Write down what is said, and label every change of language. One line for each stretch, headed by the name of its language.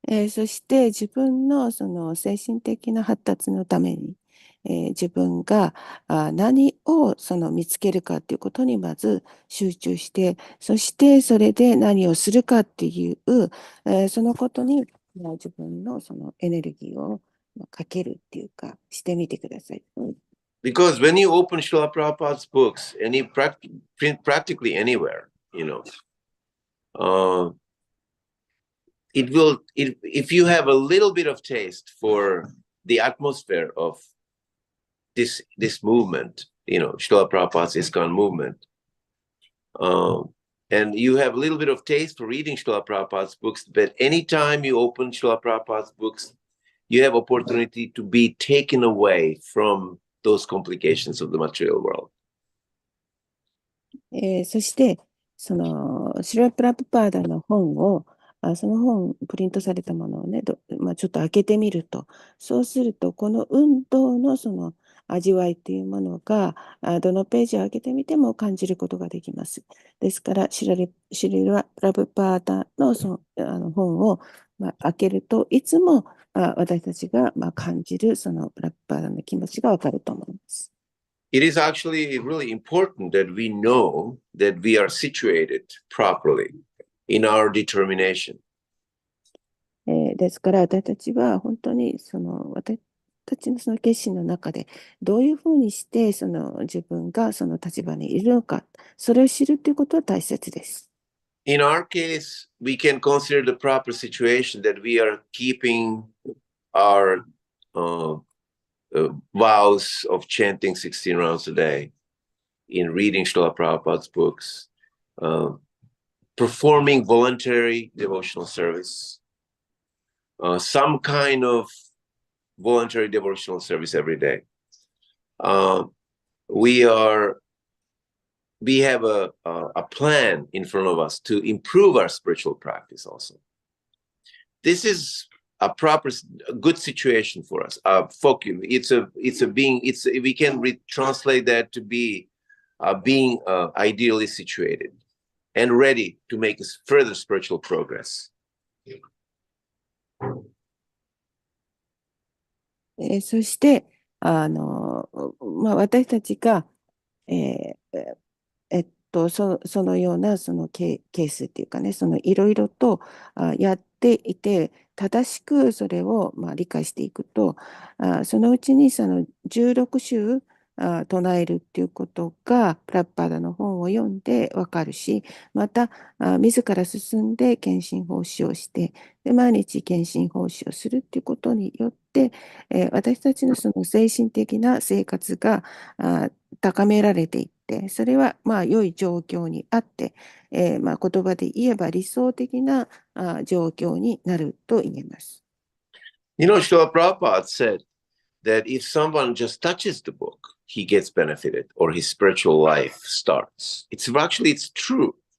Japanese: そして自分のその精神的な発達のために、自分が何を見つけるかということにまず集中して、そしてそれで何をするかっていう、そのことに自分のそのエネルギーをかけるっていうかしてみてください。
English: Because when you open Srila Prabhupada's books, practically anywhere, if you have a little bit of taste for the atmosphere of this movement, Srila Prabhupada's ISKCON movement, and you have a little bit of taste for reading Srila Prabhupada's books, but anytime you open Srila Prabhupada's books, you have opportunity to be taken away from those complications of the material world.
Japanese: そして、シュラ・プラプパーダの本を、その本、プリントされたものをね、ちょっと開けてみると、そうすると、この運動の味わいっていうものが、どのページを開けてみても感じることができます。ですから、シュラ・プラプパーダの本を、開けると、いつも私たちが感じるプラプパーダの気持ちがわかると思います。
English: It is actually really important that we know that we are situated properly in our determination.
Japanese: ですから私たちは本当に私たちのその決心の中でどういうふうにして自分がその立場にいるのか、それを知るということは大切です。
English: In our case, we can consider the proper situation that we are keeping our vows of chanting 16 rounds a day, in reading Srila Prabhupada's books, performing voluntary devotional service, some kind of voluntary devotional service every day. We have a plan in front of us to improve our spiritual practice also. This is a good situation for us. Focus. We can translate that to be being ideally situated and ready to make further spiritual progress.
Japanese: そして、私たちが、そのようなケースっていうかね、いろいろとやっていて、正しくそれを理解していくと、そのうちに16週唱えるっていうことが、プラッパーダの本を読んでわかるし、また、自ら進んで献身奉仕をして、で毎日献身奉仕をするっていうことによって、私たちのその精神的な生活が高められていって、それは良い状況にあって、言葉で言えば理想的な状況になると言えます。
English: Srila Prabhupada said that if someone just touches the book, he gets benefited or his spiritual life starts. It's true.